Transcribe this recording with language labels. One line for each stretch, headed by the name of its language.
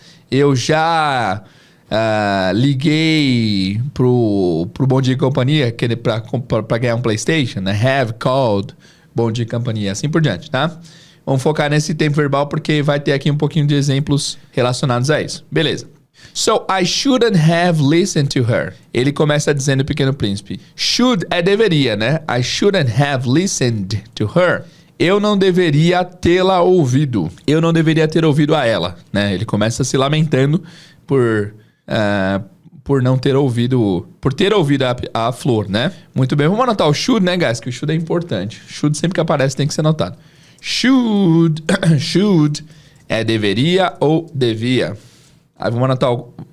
Portuguese: Eu já liguei pro Bom Dia e Companhia para ganhar um PlayStation, né? Have called Bom Dia e Companhia, assim por diante, tá? Vamos focar nesse tempo verbal porque vai ter aqui um pouquinho de exemplos relacionados a isso. Beleza.
English: So, I shouldn't have listened to her.
Portuguese: Ele começa dizendo o Pequeno Príncipe. Should é deveria, né?
English: I shouldn't have listened to her.
Portuguese: Eu não deveria tê-la ouvido. Eu não deveria ter ouvido a ela, né? Ele começa se lamentando por não ter ouvido... Por ter ouvido a flor, né? Muito bem. Vamos anotar o should, né, guys? Que o should é importante. Should sempre que aparece tem que ser anotado. Should. Should é deveria ou devia. Aí vamos anotar o...